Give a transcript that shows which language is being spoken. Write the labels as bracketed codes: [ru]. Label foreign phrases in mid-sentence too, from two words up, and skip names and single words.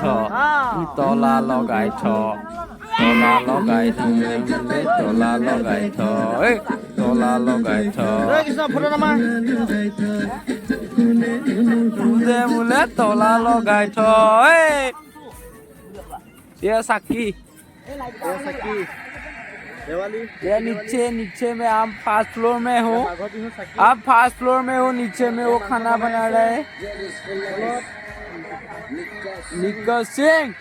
[as] তলা লগাই থ তলা লগাই থ তলা লগাই থ তলা লগাই থ দে বোলে তলা লগাই থ [hi] ये साकी ये नीचे में आप [en] first floor [hi] में हो, आप [en] first floor [hi] में हो, नीचे में वो खाना बना रहे हैं निक्का सिंह